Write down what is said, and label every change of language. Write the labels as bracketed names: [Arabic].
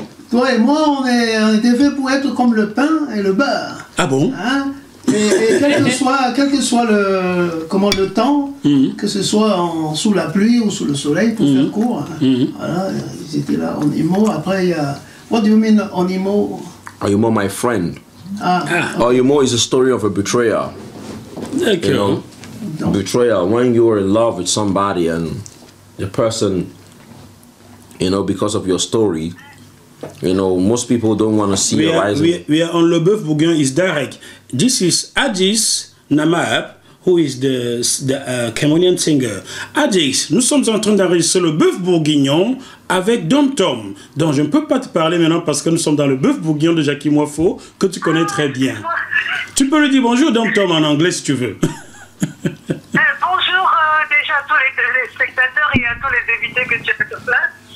[French] Toi et moi, on était fait pour être comme le pain et le beurre. Ah bon? Hein? Et quel que soit le temps, que ce soit sous la pluie ou sous le soleil, pour faire court, voilà, ils étaient là, Oyimo. Après, il y a... [English] What do you mean, Oyimo? Oyimo, my friend. Ah. Oyimo is a story of a betrayal. [French] D'accord. [English] You know, betrayal, when you are in love with somebody and the person, you know, because of your story, you know, most people don't want to see you rising. We are on le BœUF-BOURGUIGNON is direct. This is Adis Namab, who is the Cameroonian singer. [French] Adis, nous sommes en train d'enregistrer le BœUF-BOURGUIGNON avec DONTOM, dont je ne peux pas te parler maintenant parce que nous sommes dans le BœUF-BOURGUIGNON de Jackie Moiffo, que tu connais très bien. Tu peux lui dire bonjour DONTOM en anglais si tu veux. Bonjour déjà à tous les spectateurs et à tous les invités que tu as sur place.